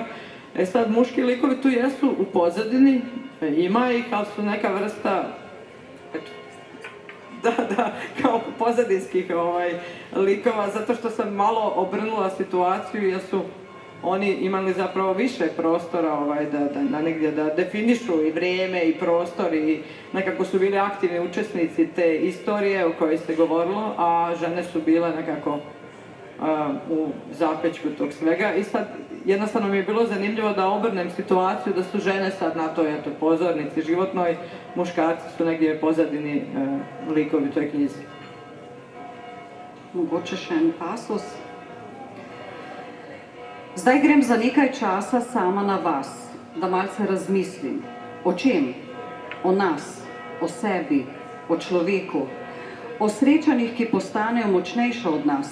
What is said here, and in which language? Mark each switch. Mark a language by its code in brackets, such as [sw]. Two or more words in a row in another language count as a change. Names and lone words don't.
[sr] Sad, muški likovi tu jesu u pozadini, ima ih, ali su neka vrsta, kao pozadinskih likova, zato što sam malo obrnula situaciju jer su oni imali zapravo više prostora da negdje da definišu i vrijeme i prostor i nekako su bili aktivni učesnici te istorije o kojoj se govorilo, a žene su bile nekako u zapečku tog svega. I sad jednostavno mi je bilo zanimljivo da obrnem situaciju da su žene sad na toj pozornici životnoj, muškarci su negdje pozadini likovi u toj knjizi. [sl] Mogoče še en pasus. Zdaj grem za nekaj časa sama na vas, da malce razmislim. O čem? O nas, o sebi, o človeku, o srečanjih, ki postanejo močnejše od nas.